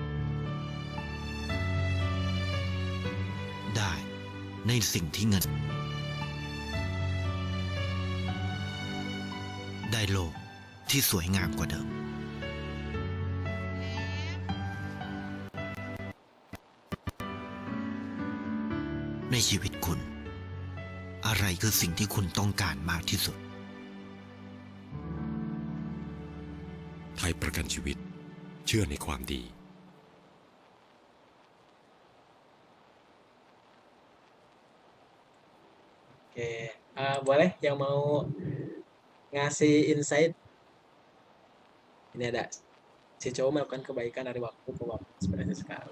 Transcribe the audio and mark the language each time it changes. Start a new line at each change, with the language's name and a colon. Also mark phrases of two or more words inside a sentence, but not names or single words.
Thai: ได้ในสิ่งที่เงิน ได้โลกที่สวยงามกว่าเดิม ในชีวิตคุณ อะไรคือสิ่งที่คุณต้องการมากที่สุด ไทยประกันชีวิตเชื่อในความดี
Indonesian: Oke, boleh yang mau ngasih insight? Ini ada si cowok melakukan kebaikan dari waktu ke waktu, sebenarnya sekali.